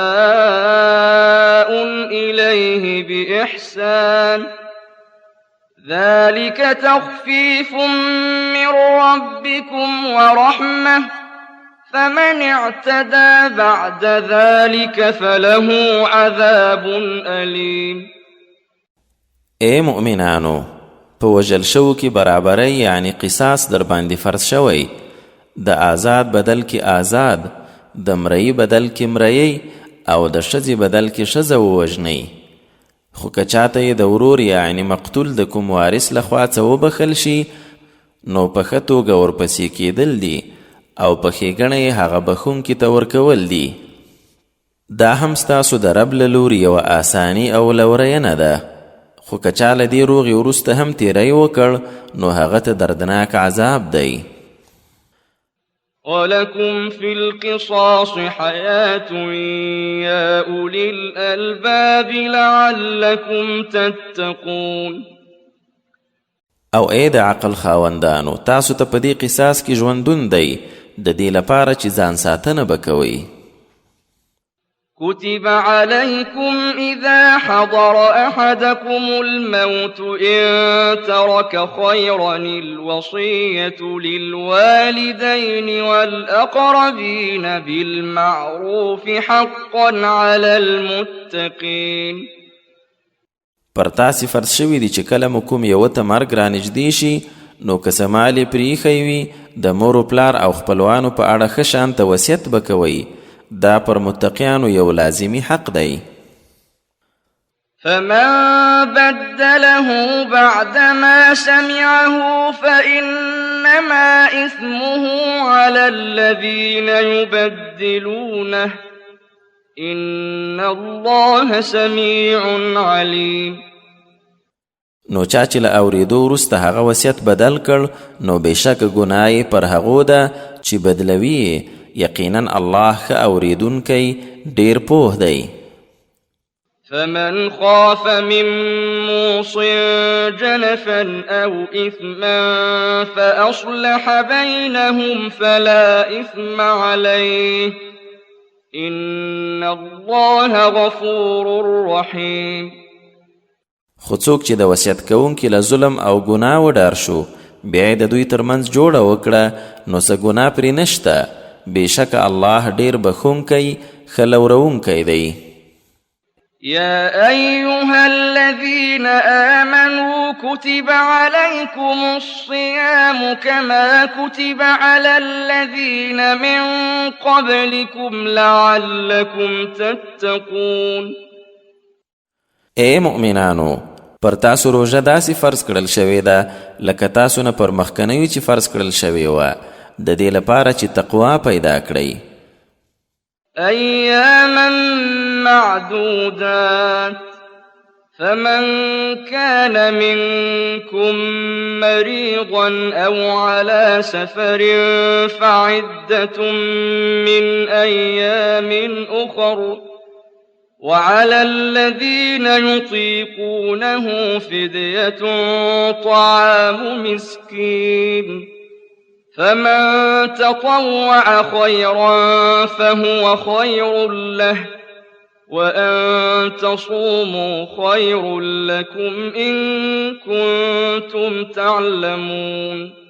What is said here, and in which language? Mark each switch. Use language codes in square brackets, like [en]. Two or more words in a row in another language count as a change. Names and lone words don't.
[ar] إليه بإحسان ذلك تخفيف من ربكم ورحمة فمن اعتدى بعد ذلك فله عذاب أليم. [ps] اے مؤمنانو، په وژل شوو کې برابرۍ یعنی قصاص در باندې فرض شوی، د آزاد بدل کې آزاد، د مرئی بدل کې مرئی او د ښځې بدل کې ښځه ووژنئ. خو که چاته یې د ورور یعنی مقتول د کوم وارث لخوا څه وبخل شي نو په ښه توګه ورپسې کېدل دي او په ښېګڼه یې هغه بخونکي ته ورکول دي. دا هم ستاسو د رب له لوري یوه آساني او لورینه ده. خو که چا له دې روغې وروسته هم تیری وکړ نو هغه ته دردناک عذاب دی. [ar] ولكم في القصاص حياة يا أولي الألباب لعلكم تتقون. [ps] او ای د عقل خاوندانو، تاسو ته په دې قصاص کې ژوندون دی د دې لپاره چې ځان ساتنه به کوئ. [ar] كتب عليكم إذا حضر أحدكم الموت إن ترك خيرا الوصية للوالدين والأقربين بالمعروف حقا على المتقين. [ps] پر تاسې فرض شوي دي چې کله مو کوم یوه ته مرګ رانږدې شي نو که څه مال یې پرېښی وي د مور و پلار او خپلوانو په اړه ښه شانته وصیت به کوئ. دا پر متقیانو یو لازمی حق دی. [ar] فمن بدله بعدما سمعه فإنما إثمه على الذين يبدلونه إن الله سميع عليم. [ps] نو چا چې له اورېدو وروسته هغه وصیت بدل کړ نو بېشکه ګناه یې پر هغو ده چې بدلوي یې. یقینا الله ښه اورېدونکی ډېر پوه دی. [ar] فمن خاف من موص جنفا أو إثما فأصلح بينهم فلا إثم عليه إن الله غفور رحيم. [ps] خو څوک چې د وصیت کوونکي له ظلم او ګناه وډار شو بیا یې د دوی ترمنځ جوړه وکړه نو څه ګناه پرې نشته. بېشکه الله ډېر بخونکی ښه لورونکی دی. [ar] يا أيها الذين آمنوا كتب عليكم الصيام كما كتب على الذين من قبلكم لعلكم تتقون. [ps] اے مؤمنانو، پر تاسو روژه داسې فرض کړل شوې ده لکه تاسو نه پر مخکنیو چې فرض کړل شوې وه د دې لپاره چې تقوا پیدا کړئ. [ar] أياما معدودات فمن كان منكم مريضا أو على سفر فعدة من أيام أخر وعلى الذين يطيقونه فدية طعام مسكين فمن تطوع خيرا فهو خير له وأن تصوموا خير لكم إن كنتم تعلمون.